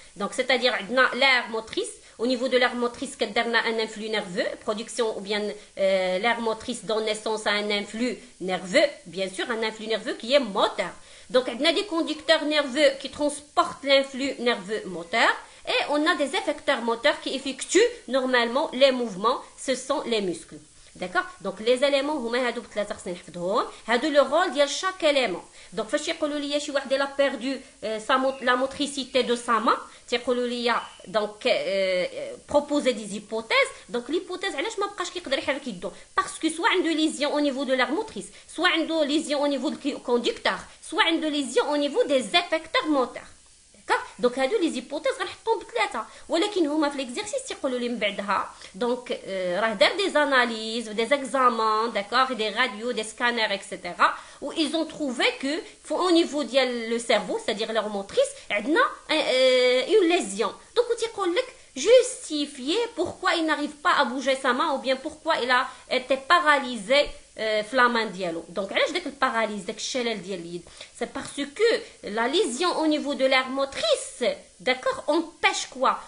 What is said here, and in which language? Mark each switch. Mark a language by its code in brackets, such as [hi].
[fr] donc c'est-à-dire on a l'aire motrice. au niveau de l'aire motrice on a un influx nerveux, production ou bien l'aire motrice donne naissance à un influx nerveux, bien sûr un influx nerveux qui est moteur. donc on a des conducteurs nerveux qui transportent l'influx nerveux moteur. et on a des effecteurs moteurs qui effectuent normalement les mouvements, ce sont les muscles. d'accord. donc les éléments [ar] هما هادو بثلاثه خصني نحفظهم. هادو لو رول ديال [fr] chaque élément. donc [ar] فاش يقولوا لي شي واحد [fr] لا بيردو la motricité de sa main [ar] تيقولوا لي [fr] donc proposer des hypothèses. donc l'hypothèse [ar] علاش ما بقاش كيقدر يحرك يدو؟ [fr] parce que soit عنده lésion au niveau de l'aire motrice, soit عنده lésion au niveau du conducteur, soit عنده lésion au niveau des effecteurs moteurs. donc هادو لي زيبوتيز [ar] غنحطهم بثلاثه ولكن هما في ليكزيرسيس [fr] تيقولوا لي من بعدها donc راه دار دي زاناليز دي زيكزامان d'accord دي راديو دي سكانر etc où ils ont trouvé que au niveau ديال le cerveau c'est-à-dire l'aire motrice عندنا une lésion. donc [ar] تيقول لك [fr] justifier pourquoi il n'arrive pas à bouger sa main ou bien pourquoi il a été paralysé في la main ديالو. donc [ar] علاش داك الباراليز داك الشلل ديال اليد؟ [fr] c'est parce que la lésion au niveau de l'aire motrice, d'accord, empêche quoi?